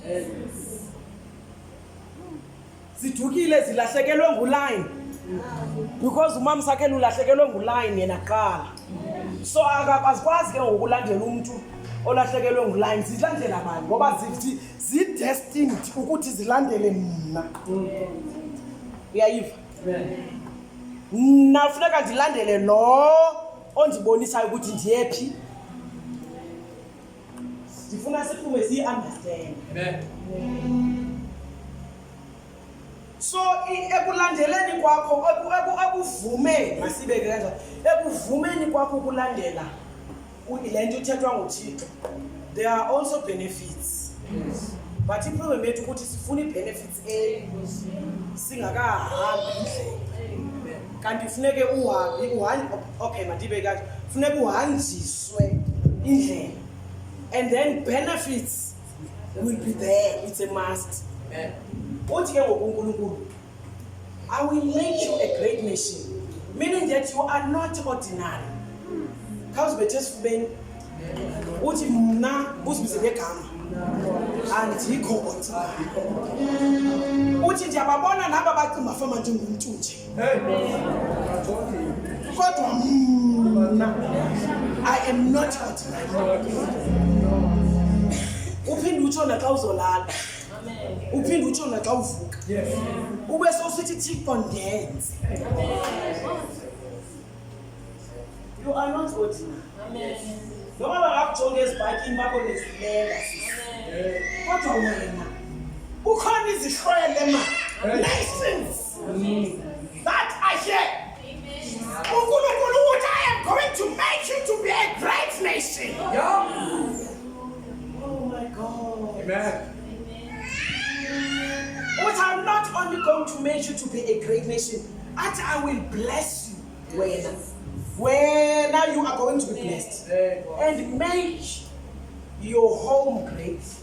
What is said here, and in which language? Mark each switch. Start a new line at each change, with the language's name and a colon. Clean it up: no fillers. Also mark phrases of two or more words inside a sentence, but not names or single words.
Xhosa: Zidukile zilahlekelwe nguline. Because umama Sakhela ulahlekelwe nguline yena qala. So akakwazi ke ngokulandela umuntu olahlekelwe nguline. Zilandela abantu ngoba zi-destined ukuthi zilandele mina. Uyayiva? Nafuneka ndilandele lo ondibonisayo ukuthi ndiyephi. Ndifuna siphume siyi-understand. So ekulandeleni kwakho ekuvumeni masibeke kanjalo ekuvumeni kwakho ukulandela lento ithethwa nguThixo,
English: there are also benefits.
Xhosa: But iproblem yethu ukuthi sifuna i-benefits singakahambi indlela. Kanti kufuneke okay mandibeke kanje, kufuneke uhanjiswe indlela,
English: and then benefits will be there. It's a must.
Xhosa: Uthi ke ngokuNkulunkulu,
English: I will make you a great nation, meaning that you are not ordinary.
Xhosa: Khawuzibe esifubeni uthi mna uzibize ngegama andikho ordinary. Uthi ndiyababona naba bacimba fama njengomuntu nje, kodwa mna
English: I am not ordinary.
Xhosa: Uphinde utsho naxa uzolala, uphinde utsho naxa uvuka, ube sosithi Thixo ndenze.
English: You are not ordinary.
Xhosa: Noma bangakujonga ezibhakini bakho nezilenga kodwa wena ukhona izihlwele
English: nations that are here.
Xhosa: uNkulunkulu uthi
English: I am going to make you to be a great nation. Oh my God. Amen. But I'm not only going to make you to be a great nation, I will bless you when you are going to be blessed and make your home great.